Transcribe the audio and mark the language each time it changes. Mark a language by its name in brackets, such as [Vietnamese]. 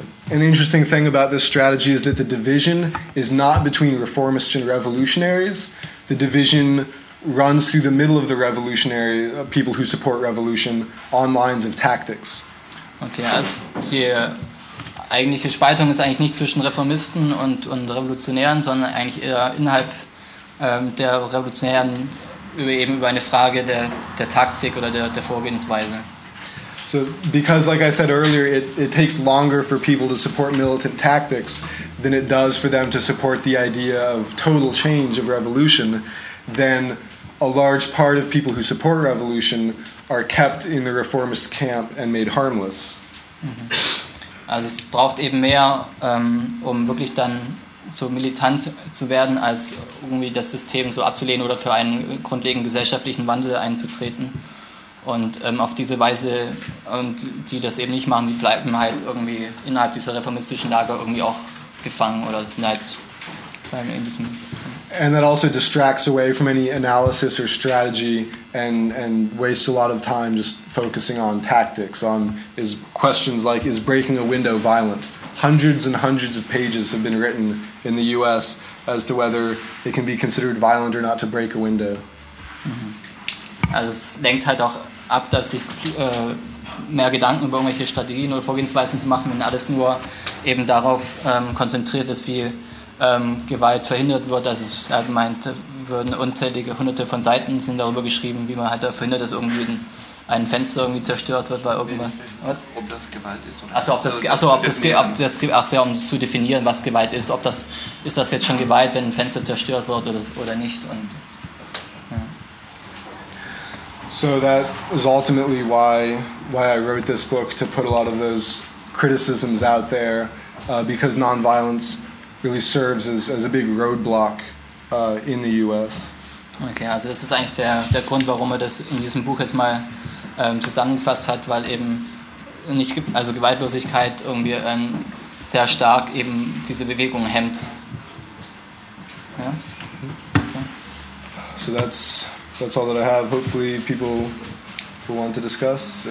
[English] An interesting thing about this strategy is that the division is not between reformists and revolutionaries. The division runs through the middle of the revolutionary people who support revolution on lines of tactics. [German] Okay, also hier. Eigentliche Spaltung ist eigentlich nicht zwischen Reformisten und Revolutionären, sondern eigentlich eher innerhalb der Revolutionären über eine Frage der Taktik oder der Vorgehensweise. [English] So, because like I said earlier, it takes longer for people to support militant tactics than it does for them to support the idea of total change of revolution, then a large part of people who support revolution are kept in the reformist camp and made harmless. Mhm. [German] Also es braucht eben mehr, um wirklich dann so militant zu werden, als irgendwie das System so abzulehnen oder für einen grundlegenden gesellschaftlichen Wandel einzutreten. Und auf diese Weise, und die das eben nicht machen, die bleiben halt irgendwie innerhalb dieser reformistischen Lager irgendwie auch gefangen oder sind halt in diesem. [English] And that also distracts away from any analysis or strategy and wastes a lot of time just focusing on tactics, on is questions like, is breaking a window violent? Hundreds and hundreds of pages have been written in the U.S. as to whether it can be considered violent or not to break a window. Mm-hmm. [German] Also es lenkt halt auch ab, dass sich mehr Gedanken über irgendwelche Strategien oder Vorgehensweisen zu machen, wenn alles nur eben darauf konzentriert ist, wie Gewalt verhindert wird. Also es halt meint, würden unzählige hunderte von Seiten sind darüber geschrieben, wie man halt da verhindert, dass irgendwie ein Fenster irgendwie zerstört wird bei irgendwas. Was? Ob das Gewalt ist oder nicht. Um zu definieren, was Gewalt ist. Ob das, ist das jetzt schon Gewalt, wenn ein Fenster zerstört wird oder nicht? Und, [English] So that is ultimately why I wrote this book, to put a lot of those criticisms out there, because nonviolence really serves as a big roadblock in the U.S. [German] Okay, also das ist eigentlich der Grund, warum er das in diesem Buch jetzt mal zusammengefasst hat, weil eben nicht, also Gewaltlosigkeit irgendwie sehr stark eben diese Bewegung hemmt. Ja? [English] Okay. So that's all that I have. Hopefully people will want to discuss.